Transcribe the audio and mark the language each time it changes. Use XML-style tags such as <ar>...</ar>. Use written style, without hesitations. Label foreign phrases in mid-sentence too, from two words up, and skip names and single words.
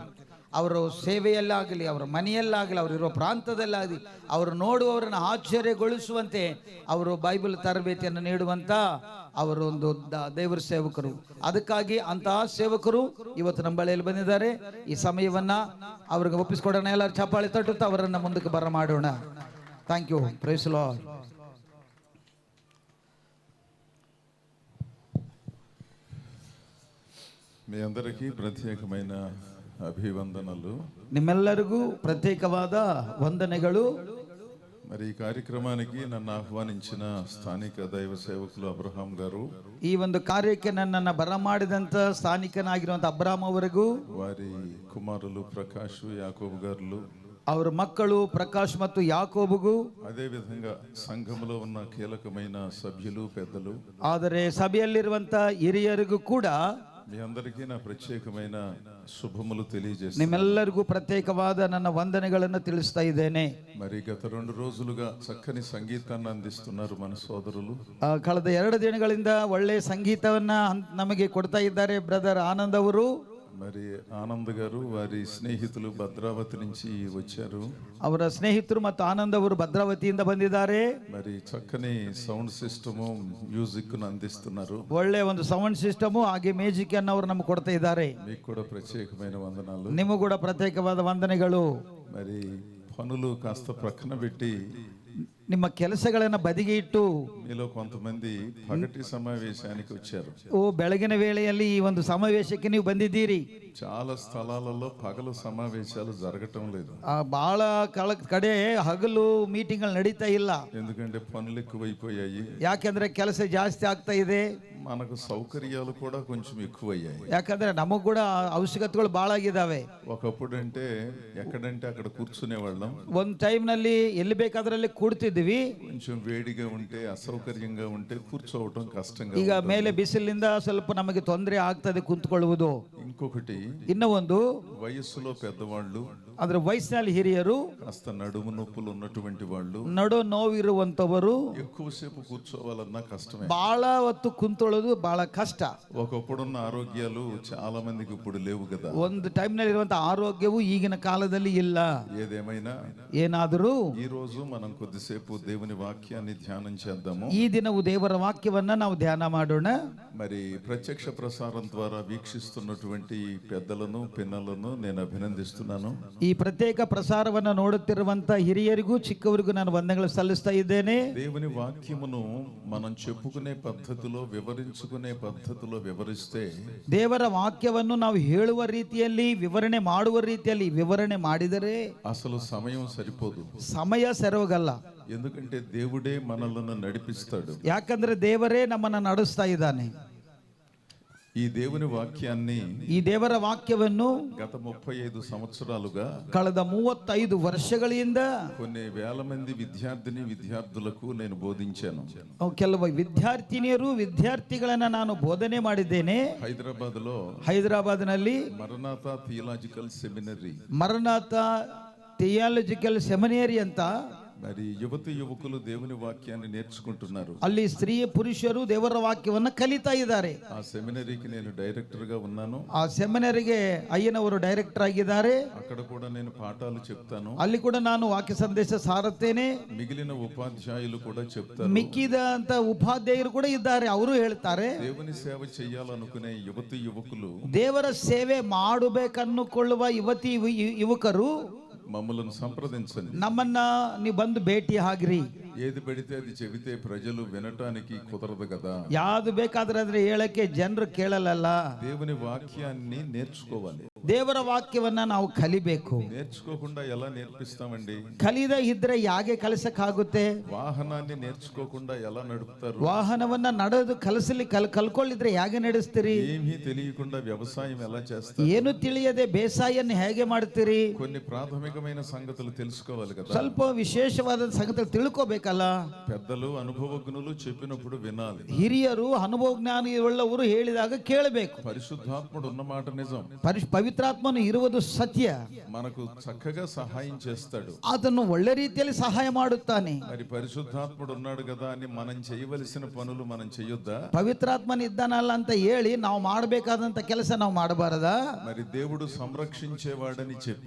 <kn>ಅವರು ಸೇವೆಯಲ್ಲಾಗಲಿ, ಅವರ ಮನೆಯಲ್ಲಾಗಲಿ, ಅವರು ಇರುವ ಪ್ರಾಂತದಲ್ಲಾಗಲಿ ಅವರು ನೋಡುವವರನ್ನು ಆಶ್ಚರ್ಯಗೊಳಿಸುವಂತೆ ಅವರು ಬೈಬಲ್ ತರಬೇತಿಯನ್ನು ನೀಡುವಂತ ಅವರು ಒಂದು ದೇವರ ಸೇವಕರು. ಅದಕ್ಕಾಗಿ ಅಂತಹ ಸೇವಕರು ಇವತ್ತು ನಮ್ಮ ಬಳಿಯಲ್ಲಿ ಬಂದಿದ್ದಾರೆ. ಈ ಸಮಯವನ್ನ ಅವ್ರಿಗೆ ಒಪ್ಪಿಸ್ಕೊಡೋಣ. ಎಲ್ಲರೂ ಚಪ್ಪಾಳೆ ತಟ್ಟುತ್ತಾ ಅವರನ್ನ ಮುಂದಕ್ಕೆ ಬರಮಾಡೋಣ.</kn> <en>Thank you. Praise the Lord.</en> <te>మీ అందరికీ ప్రత్యేకమైన అభివందనలు.</te> <kn>ನಿಮ್ಮೆಲ್ಲರಿಗೂ ಪ್ರತ್ಯೇಕವಾದ ವಂದನೆಗಳು.</kn> <te>మరి ఈ కార్యక్రమానికి నన్ను ఆహ్వానించిన స్థానిక దైవ సేవకులు అబ్రహాం గారు,</te> <kn>ఈ ಒಂದು ಕಾರ್ಯಕ್ಕೆ ನನ್ನನ್ನು ಬರಮಾಡಿದಂತ ಸ್ಥಾನಿಕನಾಗಿರುವಂತ ಅಬ್ರಹಾಂ ಅವರಿಗೂ,</kn> <te>వారి కుమారులు ప్రకాష్ యాకోబు గారు,</te> <kn>ಅವರ ಮಕ್ಕಳು ಪ್ರಕಾಶ್ ಮತ್ತು ಯಾಕೋಬುಗೂ,</kn> <te>అదే విధంగా సంఘములో ఉన్న కీలకమైన సభ్యులు పెద్దలు,</te> <kn>ಆದರೆ ಸಭೆಯಲ್ಲಿರುವಂತ ಹಿರಿಯರಿಗೂ ಕೂಡ</kn> <te>మీ అందరికీ నా ప్రత్యేకమైన శుభములు తెలియజేస్తాను.</te> <kn>ನಿಮ್ಮೆಲ್ಲರಿಗೂ ಪ್ರತ್ಯೇಕವಾದ ನನ್ನ ವಂದನೆಗಳನ್ನು ತಿಳಿಸ್ತಾ ಇದ್ದೇನೆ.</kn> <te>మరి గత 2 రోజులుగా చక్కని సంగీతాన్ని అందిస్తున్నారు మన సోదరులు.</te> <kn>ಕಳೆದ 2 ದಿನಗಳಿಂದ ಒಳ್ಳೆ ಸಂಗೀತವನ್ನ ನಮಗೆ ಕೊಡ್ತಾ ಇದ್ದಾರೆ ಬ್ರದರ್ ಆನಂದ್ ಅವರು.</kn> <te>మరి ఆనంద్ గారు వారి స్నేహితులు భద్రావతి నుంచి వచ్చారు.</te> <kn>ಅವರ ಸ್ನೇಹಿತರು ಮತ್ತು ಆನಂದ್ ಅವರು ಭದ್ರಾವತಿಯಿಂದ ಬಂದಿದ್ದಾರೆ.</kn> <te>మరి చక్కని</te> <en>sound system music</en> <te>ను అందిస్తున్నారు.</te> <kn>ಒಳ್ಳೆ ಒಂದು</kn> <en>sound system</en> <kn>ಹಾಗೆ ಮ್ಯೂಸಿಕ್ ಅನ್ನು ಅವರು ನಮಗೆ ಕೊಡ್ತಾ ಇದ್ದಾರೆ.</kn> <te>మీకు కూడా ప్రత్యేకమైన వందనాలు.</te> <kn>ನಿಮಗೂ ಕೂಡ ಪ್ರತ್ಯೇಕವಾದ ವಂದನೆಗಳು.</kn> <te>మరి పనులు కాస్త ప్రక్కన పెట్టి</te> <kn>ನಿಮ್ಮ ಕೆಲಸಗಳನ್ನು ಬದಿಗೆ ಇಟ್ಟು</kn> <te>మీలో కొంతమంది పగటి సమావేశానికి వచ్చారు.</te> <kn>ಬೆಳಗಿನ ವೇಳೆಯಲ್ಲಿ ಈ ಒಂದು ಸಮಾವೇಶಕ್ಕೆ ನೀವು ಬಂದಿದ್ದೀರಿ.</kn> <te>చాలా స్థలాలలో పగలు సమావేశాలు జరగటం లేదు.</te> <kn>ಬಹಳ ಕಡೆ ಹಗಲು ಮೀಟಿಂಗ್ ನಡೀತಾ ಇಲ್ಲ.</kn> <te>ఎందుకంటే పనులు ఎక్కువైపోయాయి.</te> <kn>ಯಾಕೆಂದ್ರೆ ಕೆಲಸ ಜಾಸ್ತಿ ಆಗ್ತಾ ಇದೆ.</kn> <te>మనకు సౌకర్యాలు కూడా కొంచెం ఎక్కువయ్యాయి.</te> <kn>ಯಾಕಂದ್ರೆ ನಮಗೂ ಕೂಡ ಅವಶ್ಯಕತೆಗಳು ಬಹಳ ಆಗಿದ್ದಾವೆ.</kn> <te>ఒకప్పుడు అంటే ఎక్కడంటే అక్కడ కూర్చునే వాళ్ళం.</te> <kn>ಒಂದು ಟೈಮ್ ನಲ್ಲಿ ಎಲ್ಲಿ ಬೇಕಾದ್ರಲ್ಲಿ ಕೂಡ್ತಿದ್ವಿ.</kn> <te>కొంచెం వేడిగా ఉంటే అసౌకర్యంగా ఉంటే కూర్చోవటం కష్టంగా.</te> <kn>ಈಗ ಮೇಲೆ ಬಿಸಿಲಿನಿಂದ ಸ್ವಲ್ಪ ನಮಗೆ ತೊಂದರೆ ಆಗ್ತದೆ ಕುಂತ್ಕೊಳ್ಳುವುದು.</kn> <te>ఇంకొకటి,</te> <kn>ಇನ್ನ ಒಂದು</kn> <te>వయస్సులో పెద్దవాళ్ళు,</te> <kn>ಅಂದ್ರೆ ವಯಸ್ಸಿನಲ್ಲಿ ಹಿರಿಯರು,</kn> <te>కాస్త నడుము నొప్పులు ఉన్నటువంటి వాళ్ళు,</te> <kn>ನಡು ನೋವಿರುವಂತವರು</kn> <te>ఎక్కువసేపు కూర్చోవాలన్నా కష్టమే.</te> <kn>ಬಹಳ ಹೊತ್ತು ಕುಂತ್ಕೊಳ್ಳೋದು ಬಹಳ ಕಷ್ಟ.</kn> <te>ఒకప్పుడున్న ఆరోగ్యాలు చాలా మందికి ఇప్పుడు లేవు కదా.</te> <kn>ಒಂದು ಟೈಮ್ ನಲ್ಲಿ ಇರುವಂತ ಆರೋಗ್ಯವು ಈಗಿನ ಕಾಲದಲ್ಲಿ ಇಲ್ಲ.</kn> <te>ఏదేమైనా</te> <kn>ಏನಾದರೂ</kn> <te>ఈ రోజు మనం కొద్దిసేపు దేవుని వాక్యాన్ని ధ్యానం చేద్దాము.</te> <kn>ಈ ದಿನವು ದೇವರ ವಾಕ್ಯವನ್ನ ನಾವು ಧ್ಯಾನ ಮಾಡೋಣ.</kn> <te>మరి ప్రత్యక్ష ప్రసారం ద్వారా వీక్షిస్తున్నటువంటి పెద్దలను పిన్నలను నేను అభినందిస్తున్నాను.</te> <kn>ಈ ಪ್ರತ್ಯೇಕ ಪ್ರಸಾರವನ್ನು ನೋಡುತ್ತಿರುವಂತ ಹಿರಿಯರಿಗೂ ಚಿಕ್ಕವರಿಗೂ ನಾನು ವಂದನೆಗಳು ಸಲ್ಲಿಸ್ತಾ ಇದ್ದೇನೆ.</kn> <te>దేవుని వాక్యమును మనం చెప్పుకునే పద్ధతిలో, వివరించుకునే పద్ధతిలో వివరిస్తే,</te> <kn>ದೇವರ ವಾಕ್ಯವನ್ನು ನಾವು ಹೇಳುವ ರೀತಿಯಲ್ಲಿ, ವಿವರಣೆ ಮಾಡುವ ರೀತಿಯಲ್ಲಿ ವಿವರಣೆ ಮಾಡಿದರೆ</kn> <te>అసలు సమయం సరిపోదు.</te> <kn>ಸಮಯ ಸರೋಗಲ್ಲ.</kn> <te>ఎందుకంటే దేవుడే మనలను నడిపిస్తాడు.</te> <kn>ಯಾಕಂದ್ರೆ ದೇವರೇ ನಮ್ಮನ್ನ ನಡೆಸ್ತಾ ಇದ್ದಾನೆ.</kn> <te>ఈ దేవుని వాక్యాన్ని</te> <kn>ಈ ದೇವರ ವಾಕ್ಯವನ್ನು</kn> <te>గత 35 సంవత్సరాలుగా</te> <kn>ಕಳೆದ 35 ವರ್ಷಗಳಿಂದ</kn> <te>కొన్ని వేల మంది విద్యార్థులకు నేను బోధించాను.</te> <kn>ಕೆಲವು ವಿದ್ಯಾರ್ಥಿಗಳನ್ನ ನಾನು ಬೋಧನೆ ಮಾಡಿದ್ದೇನೆ. ಹೈದರಾಬಾದ್ನಲ್ಲಿ ಮರನಾಥ ಥಿಯಾಲಜಿಕಲ್ ಸೆಮಿನರಿ ಅಂತ</kn> <te>మరి యువకులు దేవుని వాక్యాన్ని నేర్చుకుంటున్నారు.</te> <kn>ಅಲ್ಲಿ ಸ್ತ್ರೀ ಪುರುಷರು ದೇವರ ವಾಕ್ಯವನ್ನು ಕಲಿತಾ ಇದ್ದಾರೆ. ಆ ಸೆಮಿನರಿಗೆ</kn> <te>నేను డైరెక్టర్ గా ఉన్నాను.</te> <kn>ಆ ಸೆಮಿನರಿಗೆ ಅಯ್ಯನವರು ಡೈರೆಕ್ಟರ್ ಆಗಿದ್ದಾರೆ.</kn> <te>అక్కడ కూడా నేను పాఠాలు చెప్తాను.</te> <kn>ಅಲ್ಲಿ ಕೂಡ ನಾನು ವಾಕ್ಯ ಸಂದೇಶ ಸಾರುತ್ತೇನೆ.</kn> <te>మిగిలిన ఉపాధ్యాయులు కూడా చెప్తారు.</te> <kn>ಮಿಕ್ಕಿದಂತ ಉಪಾಧ್ಯಾಯರು ಕೂಡ ಇದ್ದಾರೆ, ಅವರು ಹೇಳ್ತಾರೆ.</kn> <te>దేవుని సేవ చేయాలనుకునే యువకులు,</te> <kn>ದೇವರ ಸೇವೆ ಮಾಡಬೇಕನ್ನುಕೊಳ್ಳುವ ಯುವಕರು</kn> <te>మమ్మల్ని సంప్రదించండి.</te> <kn>ನಮ್ಮನ್ನ ನೀವು ಬಂದು ಭೇಟಿ ಆಗಿರಿ.</kn> <te>ఏది పెడితే అది చెబితే ప్రజలు వినటానికి కుదరదు కదా.</te> <kn>ಯಾವುದು ಬೇಕಾದ್ರೆ ಅದ್ರ ಹೇಳಕ್ಕೆ ಜನರು ಕೇಳಲ್ಲ.</kn> <te>దేవుని వాక్యాన్ని నేర్చుకోవాలి.</te> <kn>ದೇವರ ವಾಕ್ಯವನ್ನ ನಾವು ಕಲಿಬೇಕು.</kn> <te>నేర్చుకోకుండా ఎలా నేర్పిస్తామండి?</te> <kn>ಕಲಿದ ಇದ್ರೆ ಯಾಕೆ ಕಲಿಸಕ್ಕಾಗುತ್ತೆ?</kn> <te>ವಾಹನಾన్ని నేర్చుకోకుండా ఎలా నడుపుతారు?</te> <kn>ವಾಹನವನ್ನ ನಡೆದು ಕಲ್ಕೊಳ್ಳಿದ್ರೆ ಹೇಗೆ ನಡೆಸ್ತೀರಿ?</kn> <te>ఏమీ తెలియకుండా వ్యవసాయం ఎలా చేస్తారు?</te> <kn>ಏನು ತಿಳಿಯದೆ ಬೇಸಾಯನ್ನು ಹೇಗೆ ಮಾಡ್ತೀರಿ?</kn> <te>కొన్ని ప్రాథమికమైన సంగతులు తెలుసుకోవాలి కదా.</te> <kn>ಸ್ವಲ್ಪ ವಿಶೇಷವಾದ ಸಂಗತಿಗಳು ತಿಳ್ಕೋಬೇಕಲ್ಲ.</kn> <te>పెద్దలు అనుభవజ్ఞులు చెప్పినప్పుడు వినాలి.</te> <kn>ಹಿರಿಯರು ಅನುಭವ ಜ್ಞಾನಿ ಉಳ್ಳವರು ಹೇಳಿದಾಗ ಕೇಳಬೇಕು.</kn> <te>పరిశుద్ధాత్ముడు ఉన్న మాట నిజం.</te> <kn>ಪವಿತ್ರಾತ್ಮನು ಇರುವುದು ಸತ್ಯ.</kn> <te>మనకు చక్కగా సహాయం చేస్తాడు.</te> <kn>ಅದನ್ನು ಒಳ್ಳೆ ರೀತಿಯಲ್ಲಿ ಸಹಾಯ ಮಾಡುತ್ತಾನೆ.</kn> <te>మరి పరిశుద్ధాత్ముడు ఉన్నాడు కదా అని మనం చేయవలసిన పనులు మనం చేయొద్దా?</te> <kn>ಪವಿತ್ರಾತ್ಮನ ಇದ್ದಾನಲ್ಲ ಅಂತ ಹೇಳಿ ನಾವು ಮಾಡಬೇಕಾದಂತ ಕೆಲಸ ನಾವು ಮಾಡಬಾರದಾ?</kn> <te>మరి దేవుడు సంరక్షించేవాడని చెప్పి</te>